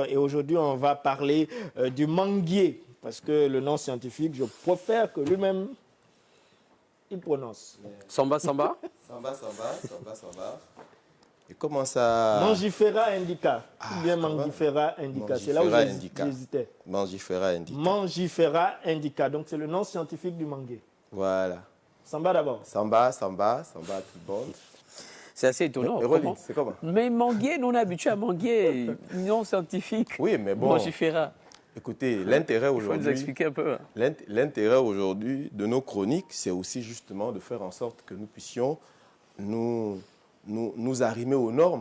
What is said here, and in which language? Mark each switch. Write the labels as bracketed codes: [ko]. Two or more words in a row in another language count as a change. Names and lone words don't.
[fr] Et aujourd'hui, on va parler du manguier, parce que le nom scientifique, je préfère que lui-même, il prononce. Samba, Samba. Samba, Samba, Samba, Samba. Et comment ça... [la] Mangifera indica. [fr] Ou bien [la] Mangifera indica. [fr] C'est là où j'hésitais. [la] Mangifera indica. Mangifera indica. [fr] Donc c'est le nom scientifique du manguier. Voilà. Samba d'abord. Samba, Samba, Samba tout bon. C'est assez étonnant. C'est comment? Mais manguier, nous on est habitué à manguier, nom scientifique. Oui, mais bon. Mangifera. Écoutez, l'intérêt aujourd'hui... Il faut nous expliquer un peu. L'intérêt aujourd'hui de nos chroniques, c'est aussi justement de faire en sorte que nous puissions nous arrimer aux normes.